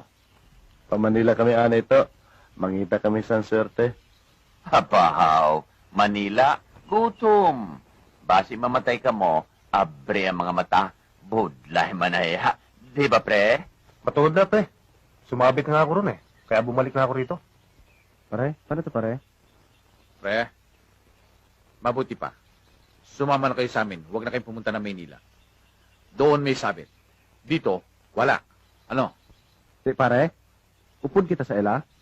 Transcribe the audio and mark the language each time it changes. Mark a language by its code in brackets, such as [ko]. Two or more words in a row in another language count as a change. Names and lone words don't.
[hil] Pa-Manila kami, anay to. Mangita kami sa swerte. Hapahaw, Manila, gutom. Basi mamatay ka mo, abre ang mga mata, budlay manaya. [tl] Di ba, pre? [hil] Matuod na, pre. Sumabit nga ako ron eh. [tl] Kaya bumalik na ako rito. Pare, paano to pare? Pre, mabuti pa. Sumama na kayo sa amin. Huwag na kayong pumunta ng Maynila. Doon may sabit. Dito, wala. Ano? [hil] Si pare, upod kita sa ela.